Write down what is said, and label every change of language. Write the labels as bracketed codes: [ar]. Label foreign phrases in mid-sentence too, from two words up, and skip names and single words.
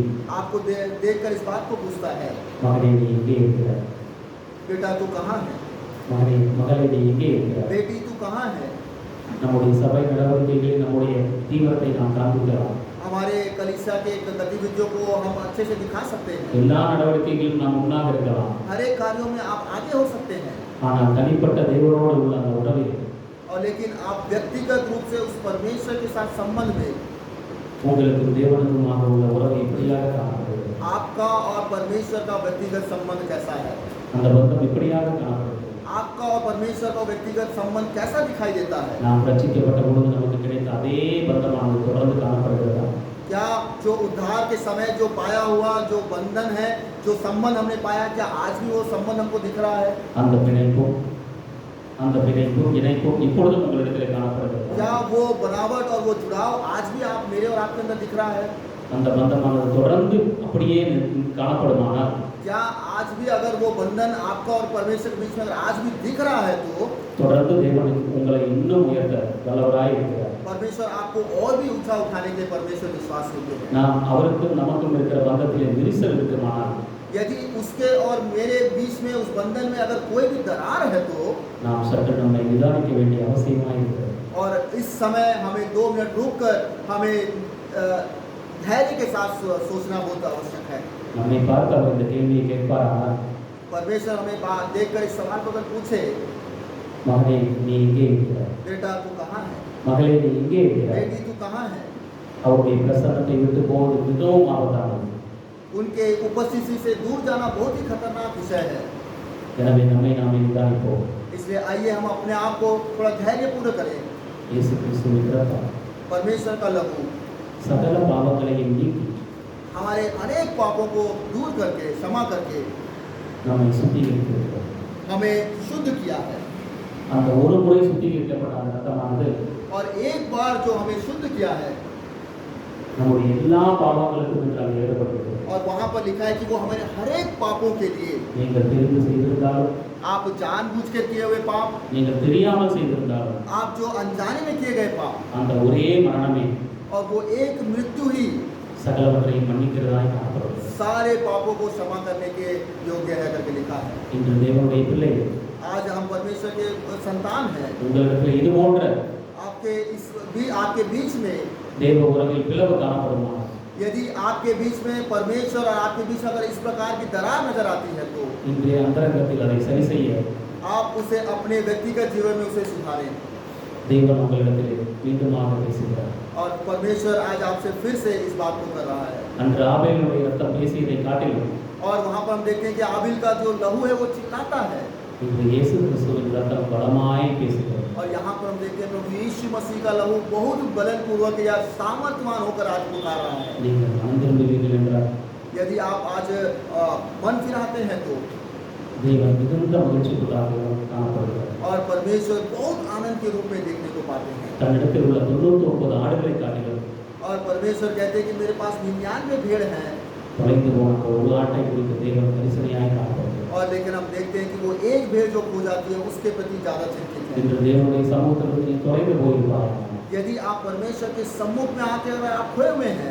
[hi] आपको देखकर इस बात को पूछता है, [ta] மகனே நீ எங்கே இருக்கிறாய்? [hi] बेटा तू कहाँ है? [ta] மகளே நீ எங்கே இருக்கிறாய்? [hi] बेटी तू कहाँ है? [ta] நம்முடைய சபை நடவடிக்கைகளில் நம்முடைய தீவிரத்தை நாம் காண்பிக்கலாம். [hi] हमारे कलीसिया के गतिविधियों को हम अच्छे से दिखा सकते हैं। [ta] எல்லா நடவடிக்கைகளிலும் நாம் முன்னாக இருக்கலாம். [hi] हर एक कार्यों में आप आगे हो सकते हैं, [ta] ஆனால் தனிப்பட்ட தேவனோடு உள்ள அந்த உறவில் [hi] और लेकिन आप व्यक्तिगत रूप से उस परमेश्वर के साथ संबंध में [ta] உங்களுக்கும் தேவனுக்குமாக உள்ள உறவு எப்படியாக காணப்படுகிறது? [hi] आपका और परमेश्वर का व्यक्तिगत संबंध कैसा है? [ta] அந்த பந்தம் எப்படியாக காணப்படுகிறது? [hi] आपका और परमेश्वर का व्यक्तिगत संबंध कैसा दिखाई देता है? [ta] நாம் ரட்சிக்கப்பட்ட பொழுது நமக்கு கிடைத்த அதே பந்தமானது தொடர்ந்து காணப்படுகிறதா? [hi] क्या जो उद्धार के समय जो पाया हुआ जो बंधन है, जो संबंध हमने पाया, क्या आज भी वो संबंध हमको दिख रहा है? [ta] அந்த பிணைப்பும் இணைப்பும் இப்பொழுதும் உங்களிடத்தில் காணப்படுகிறது. [hi] क्या वो बनावट और वो जुड़ाव आज भी आप मेरे और आपके अंदर दिख रहा है? [ta] அந்த பந்தமானது தொடர்ந்து அப்படியே காணப்படுமானால், [hi] क्या आज भी अगर वो बंधन आपका और परमेश्वर के बीच में अगर आज भी दिख रहा है तो [ta] தொடர்ந்து தேவன் உங்களை இன்னும் உயர்த்த வல்லவராய் இருக்கிறார். [hi] परमेश्वर आपको और भी ऊंचा उठाने के लिए परमेश्वर विश्वास योग्य है। [ta] நாம் அவருக்கும் நமக்கும் இருக்கிற பந்தத்திலே விரிசல் இருக்குமானால், [hi] यदि उसके और मेरे बीच में उस बंधन में अगर कोई भी दरार है तो [ta] நாம் சற்று நம்மை நிதானிக்க வேண்டிய அவசியமாய் இருக்கிறது. [hi] और इस समय हमें 2 मिनट रुक कर हमें धैर्य के साथ सोचना बहुत आवश्यक है। [ta] நம்மை பார்த்து அவர் இந்த கேள்வியை கேட்பாரானால், [hi] परमेश्वर हमें बात देखकर इस सवाल को अगर पूछे, [ta] மகனே நீ எங்கே இருக்கிறாய், [hi] बेटा तू कहाँ है, [ta] மகளே நீ எங்கே இருக்கிறாய், [hi] बेटी तू कहाँ है, [ta] அவருடைய பிரசன்னத்தை விட்டு போவது மிகவும் ஆபத்தானது. [hi] उनके उपस्थिति से दूर जाना बहुत ही खतरनाक विषय है। [ta] எனவே நம்மை நாமே நிதானிப்போம். [hi] इसलिए आइए हम अपने आप को थोड़ा धैर्यपूर्ण करें। [ta] இயேசு கிறிஸ்துவின் இரத்தம் [hi] परमेश्वर का लहू [ta] சகல பாவங்களையும் நீக்கி [hi] हमारे अनेक पापों को दूर करके, क्षमा करके [ta] நம்மை சுத்திகரித்திருக்கிறது. [hi] हमें शुद्ध किया है। [ta] அந்த ஒரு முறை சுத்திகரிக்கப்பட்ட அந்த இரத்தமானது [hi] और एक बार जो हमें शुद्ध किया है, [ta] நம்முடைய எல்லா பாவங்களுக்கும் என்று அங்கே எழுதப்பட்டிருக்கிறது. [hi] और वहाँ पर लिखा है कि वो हमारे हर एक पापों के लिए, [ta] நீங்கள் தெரிந்து செய்திருந்தாலும், [hi] आप जानबूझ कर किए हुए पाप, [ta] நீங்கள் தெரியாமல் செய்திருந்தாலும், [hi] आप जो अनजाने में किए गए पाप, [ta] அந்த ஒரே மரணமே [hi] और वो एक मृत्यु ही [ta] சகலவற்றையும் மன்னிக்கிறதாய் காணப்படுகிறது. [hi] सारे पापों को क्षमा करने के योग्य है करके लिखा है। [ta] இன்று தேவனுடைய பிள்ளைகள், [hi] आज हम परमेश्वर के संतान हैं। [ta] உங்களிடத்தில் இது போன்ற [hi] आपके बीच में [ta] தேவ உறவில் பிளவு காணப்படுமா, [hi] यदि आपके बीच में परमेश्वर और आपके बीच में अगर इस प्रकार की दरार नजर आती है, तो [ta] இன்றைய அந்தரங்கத்தில் அதை சரி செய்ய [hi] आप उसे अपने व्यक्तिगत जीवन में उसे सुधारें। [ta] தேவன் உங்களிடத்தில் மீண்டுமாக பேசுகிறார். [hi] और परमेश्वर आज आपसे फिर से इस बात को कर रहा है। [ta] அன்று ஆபேலுடைய ரத்தம் பேசியதை காட்டிலும் [hi] और वहाँ पर हम देखते हैं कि आबिल का जो लहू है वो चिल्लाता है, [ta] இன்று இயேசு கிறிஸ்துவின் ரத்தம் பலமாய் பேசுகிறது. [hi] और यहाँ पर हम देखते हैं प्रभु यीशु मसीह का लहू बहुत बलन पूर्वक या सामर्थ्यवान होकर आज पुकार रहा है। [ta] நீங்கள் மனம் திரும்புவீர்கள் என்றால் [hi] यदि आप आज मन फिराते हैं, तो [ta] தேவன் மிகுந்த மகிழ்ச்சிக்குள்ளாக காணப்படுகிறார். [hi] और परमेश्वर बहुत आनंद के रूप में देखने को पाते हैं। [ta] தன்னிடத்தில் உள்ள 99 ஆடுகளை காட்டிலும் [hi] और परमेश्वर कहते हैं कि मेरे पास 99 भेड़ हैं, [ta] தொலைந்து போன ஒரு ஆட்டை குறித்து தேவன் கரிசனையாய் காணப்படுகிறார். [hi] और लेकिन हम देखते हैं कि वो एक भेड़ जो खो जाती है उसके प्रति ज़्यादा चिंतित है। [ta] இன்று தேவனுடைய சமூகத்திற்கு தொலைந்து போயிருப்பார்கள். [hi] यदि आप परमेश्वर के सम्मुख में आते हुए आप खोए हुए हैं,